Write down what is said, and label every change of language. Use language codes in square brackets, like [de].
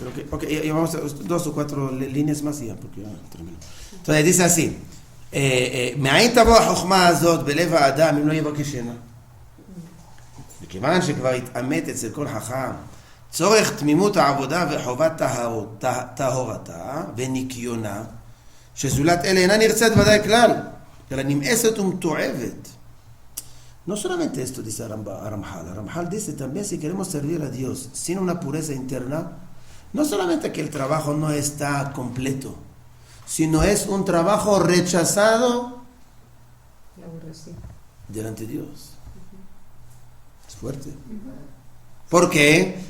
[es] Okay, vamos a 2 o 4 líneas más y ya, porque ya termino. Entonces dice así, [he] מאין תבוא החוכמה הזאת בלב האדם אם לא יבקש הנה? מכיוון שכבר התאמת אצל כל חכם צורך תמימות העבודה וחובת טהרתה וניקיונה, שזולת אלה אינה נרצית ודאי כלל, אלא נמאסת ומתועבת. [es] No solamente esto dice Ramjal. Ramjal dice también, si queremos servir a Dios sin una pureza interna, no solamente que el trabajo no está completo, sino es un trabajo rechazado delante de Dios. Es fuerte. ¿Por qué?